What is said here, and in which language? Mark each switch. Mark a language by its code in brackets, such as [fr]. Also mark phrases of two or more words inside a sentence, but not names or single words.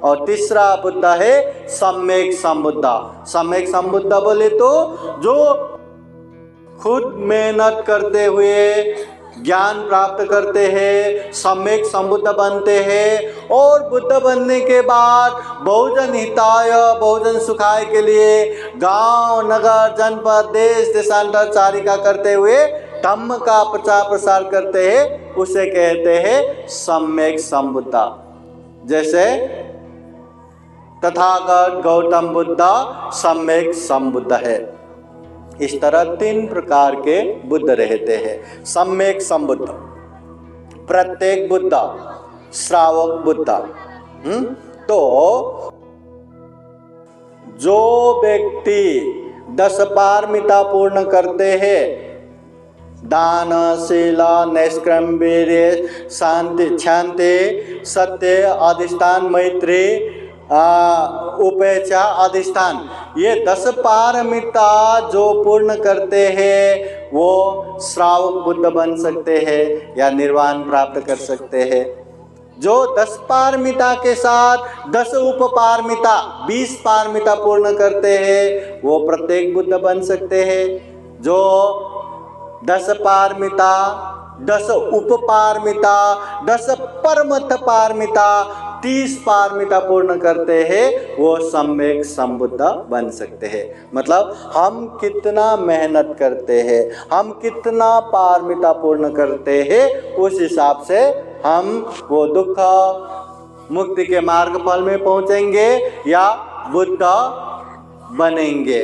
[hi] और तीसरा बुद्ध है सम्यक संबुद्ध। सम्यक संबुद्ध बोले तो जो खुद मेहनत करते हुए ज्ञान प्राप्त करते हैं, सम्यक संबुद्ध बनते हैं और बुद्ध बनने के बाद [sa] बहुजन हिताय बहुजन सुखाय [hi] के लिए गांव नगर जनपद देश देशांतर चारिका करते हुए धम्म का प्रचार प्रसार करते हैं, उसे कहते हैं सम्यक संबुद्ध। जैसे तथागत गौतम बुद्ध सम्यक संबुद्ध है। इस तरह 3 प्रकार के बुद्ध रहते हैं। सम्यक संबुद्ध, प्रत्येक बुद्ध, श्रावक बुद्ध। तो जो व्यक्ति 10 पारमिता पूर्ण करते हैं, दान शील नैष्क्रम्य वीर्य शांति क्षांति सत्य अधिष्ठान मैत्री उपेक्षा अधिष्ठान, ये 10 पारमिता जो पूर्ण करते हैं वो श्रावक बुद्ध बन सकते हैं या निर्वाण प्राप्त कर सकते हैं। जो 10 पारमिता के साथ 10 उपपारमिता 20 पारमिता पूर्ण करते हैं वो प्रत्येक बुद्ध बन सकते हैं। जो 10 पारमिता 10 उपपारमिता 10 परमथ पारमिता 30 पारमिता पूर्ण करते हैं वो सम्यक संबुद्ध बन सकते हैं। मतलब हम कितना मेहनत करते हैं, हम कितना पारमिता पूर्ण करते हैं, उस हिसाब से हम वो दुख मुक्ति के मार्ग फल में पहुंचेंगे या बुद्ध बनेंगे।